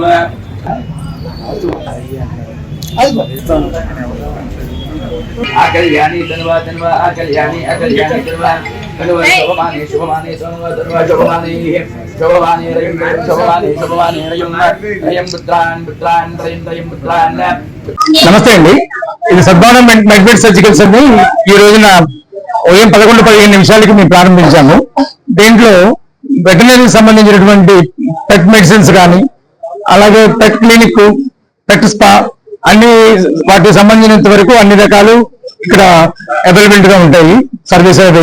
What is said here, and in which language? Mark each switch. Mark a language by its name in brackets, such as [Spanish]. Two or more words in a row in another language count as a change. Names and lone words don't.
[Sanskrit] आकल्यानि तन्वा तन्वा आकल्यानि आकल्यानि तन्वा तन्वा शोभमाने शोभमाने तन्वा तन्वा शोभमाने शोभमाने रयं शोभमाने शोभमाने रयं पुत्रान् पुत्रान् रयं पुत्रान्. [Telugu] నమస్తే అండి, ఇది సద్భావన మెడ్బెడ్ సర్జికల్స్ అని ఈ రోజున ఉదయం 11-15 మేము ప్రారంభించాము. దీంట్లో వెటర్నరీకి సంబంధించినటువంటి [English] pet medicines [Telugu] కానీ, అలాగే [English] pet clinic, pet spa [Telugu] అన్ని వాటికి సంబంధించినంత వరకు అన్ని రకాలు ఇక్కడ అవైలబిలిటీ గా ఉంటాయి, సర్వీస్ అవి.